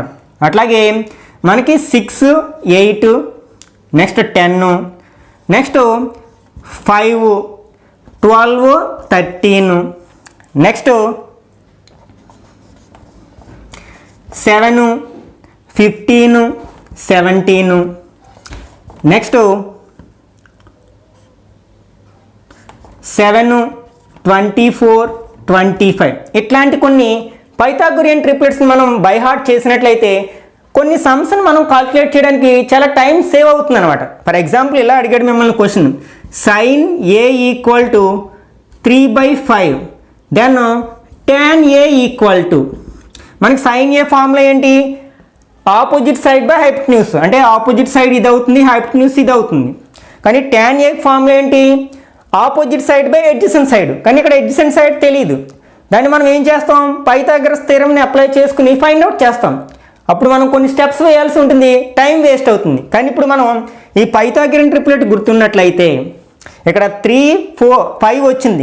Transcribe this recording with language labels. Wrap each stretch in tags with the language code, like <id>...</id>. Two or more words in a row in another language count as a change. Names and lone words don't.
<te>అట్లాగే మనకి 6, 8, నెక్స్ట్ 10, నెక్స్ట్ 5, 12, 13, నెక్స్ట్ 7, 15, 17, నెక్స్ట్ 7, 24, 25. ఇట్లాంటి కొన్ని</te> <en>Pythagorean tripletsni</en> <te>మనం</te> <en>by heart</en> <te>చేసినట్లయితే కొన్ని సమ్స్ని మనం కాల్కులేట్ చేయడానికి చాలా</te> <en>time save</en> <te>అవుతుంది అనమాట.</te> <en>for example</en> <te>ఇలా అడిగాడు మిమ్మల్ని క్వశ్చన్,</te> <en>sin a equal to 3/5, then tan a equal to,</en> <te>మనకి</te> <en>sin a formula</en> <te>ఏంటి,</te> <en>opposite side by hypotenuse.</en> <te>అంటే</te> <en>opposite side</en> <te>ఇది అవుతుంది, హైపోటెన్యూస్ ఇది అవుతుంది. కానీ</te> <en>tan a formula</en> <te>ఏంటి,</te> <en>opposite side by adjacent side.</en> <te>కానీ ఇక్కడ</te> <en>adjacent side</en> <te>తెలియదు. దాన్ని మనం ఏం చేస్తాం,</te> <en>Pythagoras theoremni apply</en> <te>చేసుకుని</te> <en>find out</en> <te>చేస్తాం. అప్పుడు మనం కొన్ని స్టెప్స్ వేయాల్సి ఉంటుంది,</te> <en>time waste</en> <te>అవుతుంది. కానీ ఇప్పుడు మనం ఈ</te> <en>Pythagorean triplet</en> <te>గుర్తున్నట్లయితే ఇక్కడ 3, 4, 5 వచ్చింది.</te>